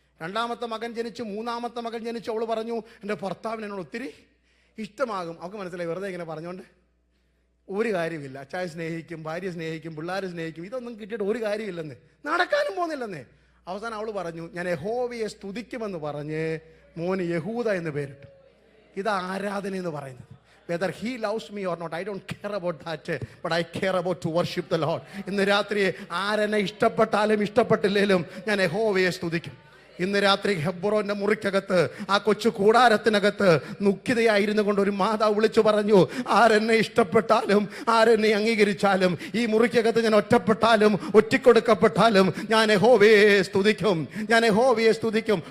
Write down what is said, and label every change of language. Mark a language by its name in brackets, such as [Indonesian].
[Malayalam] 2-ാമത്തെ മകൻ ജനിച്ചു, 3-ാമത്തെ മകൻ ജനിച്ചു. അവൾ പറഞ്ഞു എൻ്റെ ഭർത്താവിന് എന്നോട് ഒത്തിരി ഇഷ്ടമാകും. അവൾക്ക് മനസ്സിലായി വെറുതെ ഇങ്ങനെ പറഞ്ഞുകൊണ്ട് ഒരു കാര്യമില്ല. അച്ചായ സ്നേഹിക്കും, ഭാര്യ സ്നേഹിക്കും, പിള്ളേർ സ്നേഹിക്കും, ഇതൊന്നും കിട്ടിയിട്ട് ഒരു കാര്യമില്ലെന്ന്, നടക്കാനും പോകുന്നില്ലെന്നേ. അവസാനം അവൾ പറഞ്ഞു ഞാൻ യഹോവയെ സ്തുതിക്കുമെന്ന് പറഞ്ഞ് മോന് യഹൂദ എന്ന് പേരിട്ടു. ഇതാ ആരാധന എന്ന് പറയുന്നത്. [English] Whether he loves me or not, I don't care about that, but I care about to worship the Lord. [Malayalam] ഇന്ന് രാത്രി ആരെന്നെ ഇഷ്ടപ്പെട്ടാലും ഇഷ്ടപ്പെട്ടില്ലേലും ഞാൻ യഹോവയെ സ്തുതിക്കും. ഇന്ന് രാത്രി ഹെബ്രോന്റെ മുറിക്കകത്ത്, ആ കൊച്ചു കൂടാരത്തിനകത്ത് ദുഃഖിതയായിരുന്നു കൊണ്ട് ഒരു മാതാവ് വിളിച്ചു പറഞ്ഞു, ആരെന്നെ ഇഷ്ടപ്പെട്ടാലും ആരെന്നെ അംഗീകരിച്ചാലും, ഈ മുറിക്കകത്ത് ഞാൻ ഒറ്റപ്പെട്ടാലും ഒറ്റിക്കൊടുക്കപ്പെട്ടാലും ഞാൻ യഹോവയെ സ്തുതിക്കും, ഞാൻ യഹോവയെ സ്തുതിക്കും.